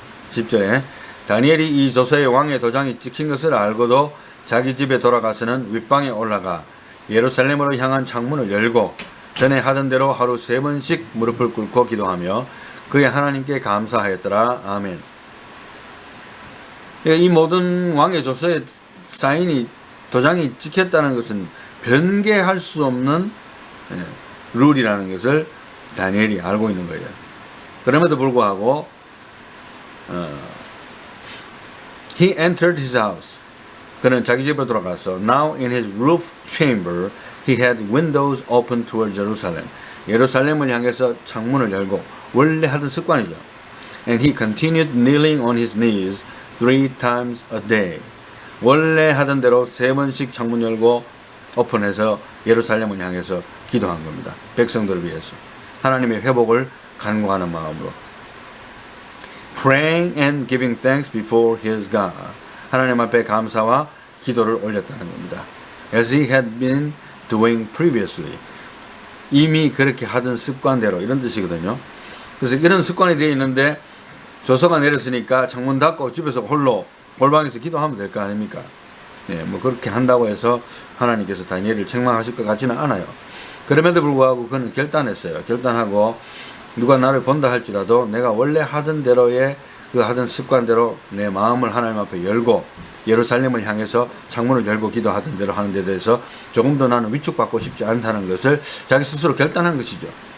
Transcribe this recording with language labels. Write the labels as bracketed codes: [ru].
[ko] 10절에 다니엘이 이 조서의 왕의 도장이 찍힌 것을 알고도 자기 집에 돌아가서는 윗방에 올라가 예루살렘으로 향한 창문을 열고 전에 하던 대로 하루 3번씩 무릎을 꿇고 기도하며 그의 하나님께 감사하였더라. 아멘. 이 모든 왕의 조서에 사인이 도장이 찍혔다는 것은 변개할 수 없는 룰이라는 것을 다니엘이 알고 있는 거예요. 그럼에도 불구하고 [en] He entered his house. [ko] 그는 자기 집으로 돌아가서 [en] Now in his roof chamber he had windows open toward Jerusalem. [ko] 예루살렘을 향해서 창문을 열고, 원래 하던 습관이죠. [en] And he continued kneeling on his knees 3 times a day. [ko] 원래 하던 대로 3번씩 창문 열고 오픈해서 예루살렘을 향해서 기도한 겁니다. 백성들을 위해서. 하나님의 회복을 간구하는 마음으로. [en] Praying and giving thanks before his God. [ko] 하나님 앞에 감사와 기도를 올렸다는 겁니다. [en] As he had been doing previously. [ko] 이미 그렇게 하던 습관대로, 이런 뜻이거든요. 그래서 이런 습관이 되어 있는데 조서가 내렸으니까 창문 닫고 집에서 홀로 골방에서 기도하면 될 거 아닙니까? 예, 뭐 그렇게 한다고 해서 하나님께서 다니엘을 책망하실 것 같지는 않아요. 그럼에도 불구하고 그는 결단했어요. 결단하고 누가 나를 본다 할지라도 내가 원래 하던 대로의 그 하던 습관대로 내 마음을 하나님 앞에 열고 예루살렘을 향해서 창문을 열고 기도하던 대로 하는 데 대해서 조금 더 나는 위축받고 싶지 않다는 것을 자기 스스로 결단한 것이죠.